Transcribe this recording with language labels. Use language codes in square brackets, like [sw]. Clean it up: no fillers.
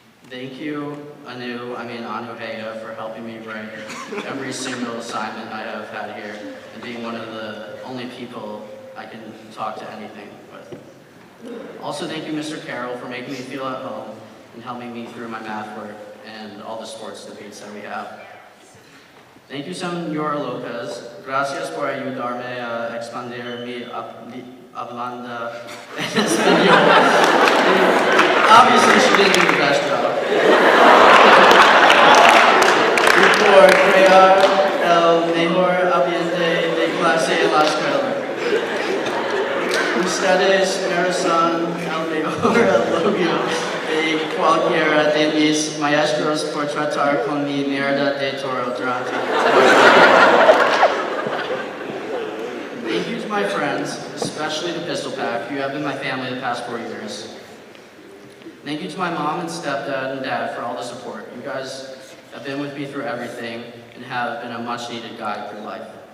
[en] Thank you, Anu Heya, for helping me write every single assignment I have had here and being one of the only people I can talk to anything with. Also, thank you, Mr. Carroll, for making me feel at home and helping me through my math work and all the sports debates that we have. Thank you, Senor Lopez. [es] Gracias por ayudarme a expandir mi hablando en español. [en] Obviously, she didn't do the best job. [es] Y por crear el mejor ambiente de clase en la escuela. Ustedes merecen el mejor elogio de cualquiera de mis maestros por tratar con mi mierda de toro durante. [en] Thank you to my friends, especially the Pistol Pack, who have been my family the past 4 years. Thank you to my mom and stepdad and dad for all the support. You guys have been with me through everything and have been a much-needed guide through life.